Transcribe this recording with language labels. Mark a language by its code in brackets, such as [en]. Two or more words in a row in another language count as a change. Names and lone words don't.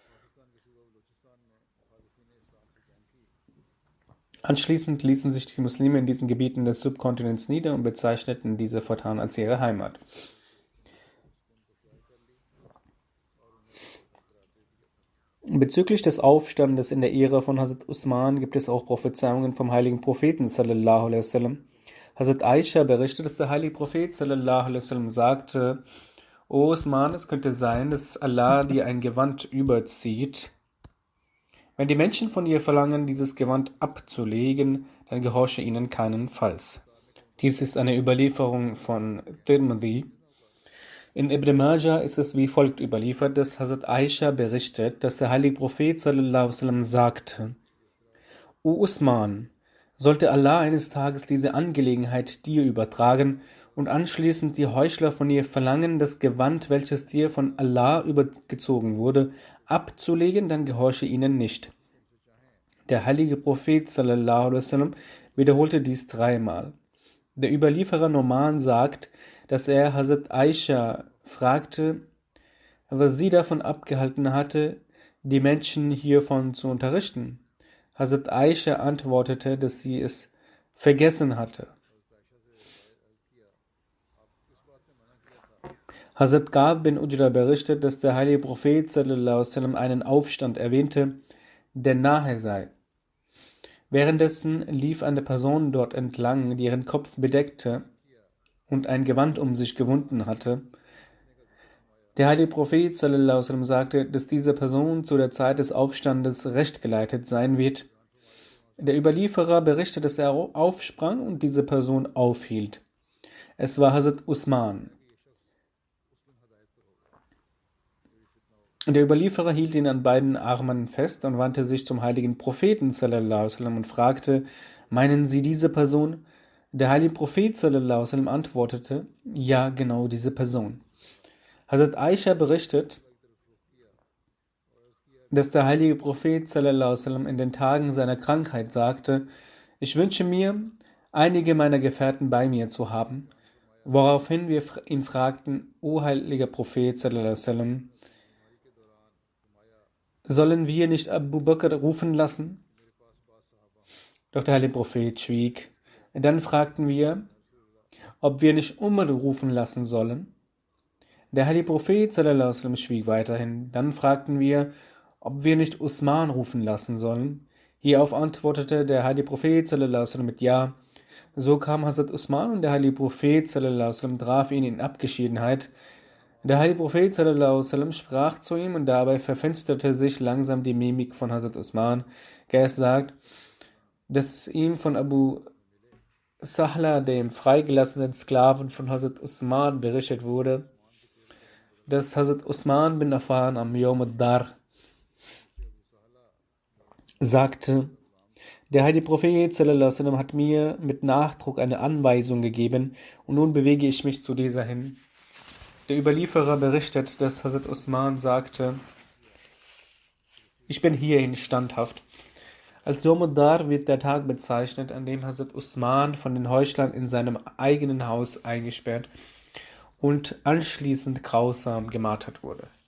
[de] Anschließend ließen sich die Muslime in diesen Gebieten des Subkontinents nieder und bezeichneten diese fortan als ihre Heimat. Bezüglich des Aufstandes in der Ära von Hazrat Usman gibt es auch Prophezeiungen vom heiligen Propheten [ar] صلى الله عليه وسلم. [de] Hazrat Aisha berichtet, dass der heilige Prophet [ar] صلى الله عليه وسلم [de] sagte: O Usman, es könnte sein, dass Allah dir ein Gewand überzieht. Wenn die Menschen von ihr verlangen, dieses Gewand abzulegen, dann gehorche ihnen keinenfalls. Dies ist eine Überlieferung von Tirmidhi. In Ibn Majah ist es wie folgt überliefert, dass Hazrat Aisha berichtet, dass der heilige Prophet [ar] صلى الله عليه وسلم [de] sagte: O Usman, sollte Allah eines Tages diese Angelegenheit dir übertragen und anschließend die Heuchler von ihr verlangen, das Gewand, welches dir von Allah übergezogen wurde, abzulegen, dann gehorche ihnen nicht. Der heilige Prophet [ar] صلى الله عليه وسلم [de] wiederholte dies 3-mal. Der Überlieferer Numan sagt, dass er Hazrat Aisha fragte, was sie davon abgehalten hatte, die Menschen hiervon zu unterrichten. Hazrat Aisha antwortete, dass sie es vergessen hatte. Hazrat Ka'b bin Ujra berichtet, dass der heilige Prophet [ar] صلى الله عليه وسلم [de] einen Aufstand erwähnte, der nahe sei. Währenddessen lief eine Person dort entlang, die ihren Kopf bedeckte und ein Gewand um sich gewunden hatte. Der heilige Prophet [ar] صلى الله عليه وسلم [de] sagte, dass diese Person zu der Zeit des Aufstandes rechtgeleitet sein wird. Der Überlieferer berichtet, dass er aufsprang und diese Person aufhielt. Es war Hazrat Usman. Der Überlieferer hielt ihn an beiden Armen fest und wandte sich zum heiligen Propheten [ar] صلى الله عليه وسلم [de] und fragte: Meinen Sie diese Person? Der heilige Prophet [ar] صلى الله عليه وسلم [de] antwortete: Ja, genau diese Person. Hazrat Aisha berichtet, dass der heilige Prophet [ar] صلى الله عليه وسلم [de] in den Tagen seiner Krankheit sagte: Ich wünsche mir, einige meiner Gefährten bei mir zu haben, woraufhin wir ihn fragten: O heiliger Prophet [ar] صلى الله عليه وسلم, [de] sollen wir nicht Abu Bakr rufen lassen? Doch der heilige Prophet schwieg. Dann fragten wir, ob wir nicht Umar rufen lassen sollen. Der heilige Prophet [ar] صلى الله عليه وسلم [de] schwieg weiterhin. Dann fragten wir, ob wir nicht Usman rufen lassen sollen. Hierauf antwortete der heilige Prophet [ar] صلى الله عليه وسلم [de] mit Ja. So kam Hazrat Usman und der heilige Prophet [ar] صلى الله عليه وسلم [de] traf ihn in Abgeschiedenheit. Der heilige Prophet [ar] صلى الله عليه وسلم [de] sprach zu ihm und dabei verfinsterte sich langsam die Mimik von Hazrat Usman. Geist sagt, dass ihm von Abu Sahla, dem freigelassenen Sklaven von Hazrat Usman, berichtet wurde, dass Hazrat Usman bin Affan am Yawm ad-Dar sagte: Der heilige Prophet [ar] صلى الله عليه وسلم [de] hat mir mit Nachdruck eine Anweisung gegeben und nun bewege ich mich zu dieser hin. Der Überlieferer berichtet, dass Hazrat Usman sagte: Ich bin hierhin standhaft. Als Yawm ad-Dar wird der Tag bezeichnet, an dem Hazrat Usman von den Heuchlern in seinem eigenen Haus eingesperrt und anschließend grausam gemartert wurde.